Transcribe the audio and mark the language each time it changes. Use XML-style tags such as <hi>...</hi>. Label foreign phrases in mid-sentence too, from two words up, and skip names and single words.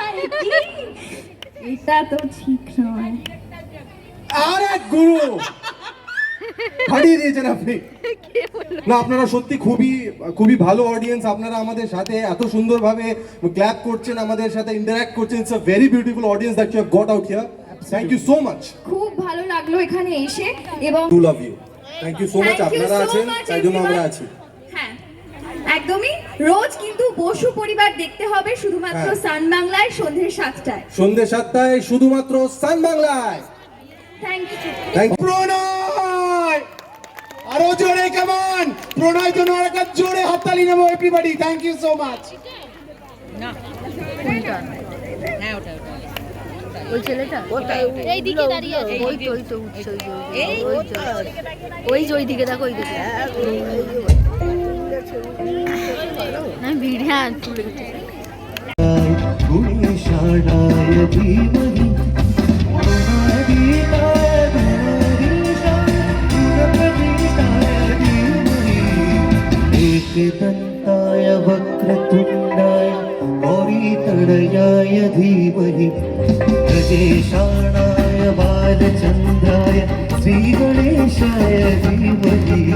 <bn>এটা তো ঠিক নয়। আরে গুরু, হারিয়ে দিয়েছেন আপনি। না, আপনারা সত্যি খুবই খুবই ভালো অডিয়েন্স। আপনারা আমাদের সাথে এত সুন্দরভাবে ক্ল্যাপ করছেন, আমাদের সাথে ইন্টারঅ্যাক্ট করছেন।</bn> <en>It's a very beautiful audience that you have got out here. Thank you so much.</en> <bn>খুব ভালো লাগলো এখানে এসে, এবং</bn> <en>to love you. Thank you so much.</en> <bn>আপনারা আছেন তাই জন্য আমরা আছি। হ্যাঁ, একদমই। রোজ কিন্তু বসু পরিবার দেখতে হবে শুধুমাত্র সান বাংলায় সন্ধ্যে 7টায়। সন্ধ্যে 7টায় শুধুমাত্র সান বাংলায়।</bn> <en>Thank you. Thank you.</en> <bn>প্রণয়, আরো জোরে কেমন? প্রণয় জন্য আরেকটা জোরে হাততালি নেবো এভরিবডি।</bn> <en>Thank you so much.</en> <bn>ওই ছেলেটা এই দিকে দাঁড়িয়ে আছে, ওই তো উঠছে, ওই দিকে দেখো, ওই দিকে। না ভিড়, হ্যাঁ তুলে গেছে।</bn> <sa>एकदन्ताय वक्रतुण्डाय गौरीतनयाय धीमहि गजेशाणाय बालचन्द्राय श्रीगणेशाय धीमहि</sa>